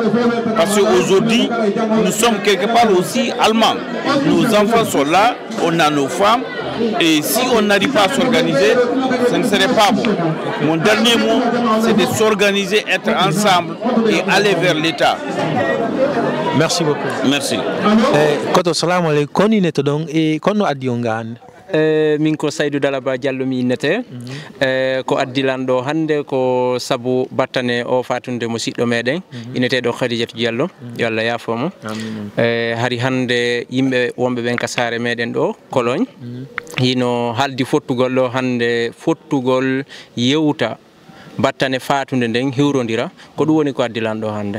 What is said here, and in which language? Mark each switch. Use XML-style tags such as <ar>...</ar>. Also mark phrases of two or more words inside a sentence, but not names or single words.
<fr>Parce qu'aujourd'hui, nous sommes quelque part aussi allemands. Nos enfants sont là, on a nos femmes, et si on n'arrive pas à s'organiser, ce ne serait pas bon. Mon dernier mot, c'est de s'organiser, être ensemble et aller vers l'État. Merci beaucoup. Merci. Koto salamu alaikum, ni neto dong e kono adiongan.</fr> <ff>min ko Saydou Dalaba Diallo mi innete ko addilanɗo hande ko sabu battane o fatunde musidɗo meɗen inneteɗo Khadijatou Diallo yo Allah yafomo hari hande yimɓe wonɓe ɓen ka saare meɗen ɗo Cologne hino haldi fottugol ɗo hande fottugol yewta battane fatunde nden hiwrodira ko ɗum woni ko addilanɗo hande.</ff>